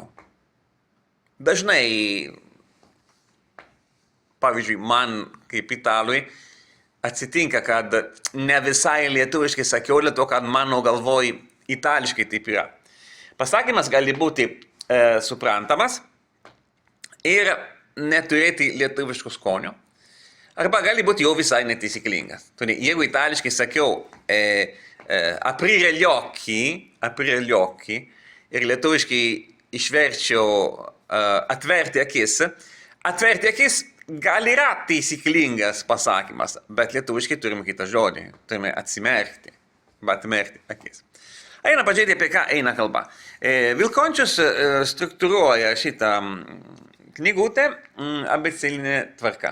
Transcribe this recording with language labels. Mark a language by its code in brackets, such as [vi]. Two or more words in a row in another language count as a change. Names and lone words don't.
[lt] Dažnai, pavyzdžiui, man kaip italui, atsitinka, kad ne visai lietuviškai sakiau, dėl to, kad mano galvoj itališkai taip yra. Pasakymas gali būti suprantamas ir neturėti lietuviško skonio, arba gali būti jau visai netaisyklingas. Jeigu itališkai sakiau [it] aprire gli occhi [lt] ir lietuviškai išverčiau atverti akis, gal yra taisyklingas pasakymas, bet lietuviškai turime kitą žodį, turime atmerkti akis. Eina pažiūrėti, apie ką eina kalba. Vilkončius struktūruoja šitą knygutę abecelinė tvarka.